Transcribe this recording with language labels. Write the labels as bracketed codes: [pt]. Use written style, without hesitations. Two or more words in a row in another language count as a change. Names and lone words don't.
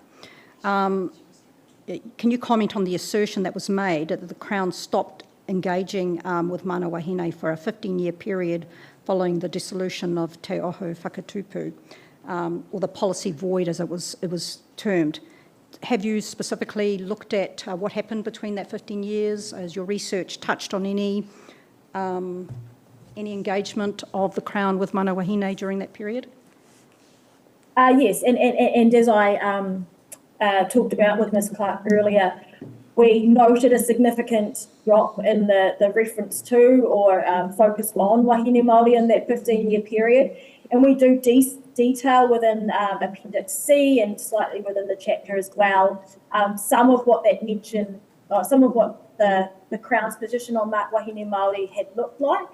[en] Can you comment on the assertion that was made that the Crown stopped engaging with [mi] Mana Wahine [en] for a 15-year period following the dissolution of Te Ohu Whakatupu? or the policy void as it was termed. Have you specifically looked at what happened between that 15 years? Has your research touched on any engagement of the Crown with [mi] mana wahine [en] during that period? Yes, and as I talked about with Ms Clark earlier, we noted a significant drop in the reference to or focus on [mi] wahine Māori [en] in that 15-year period. And we do detail within Appendix C and slightly within the chapter as well, some of what that mentioned, some of what the Crown's position on [mi] wahine Māori [en] had looked like.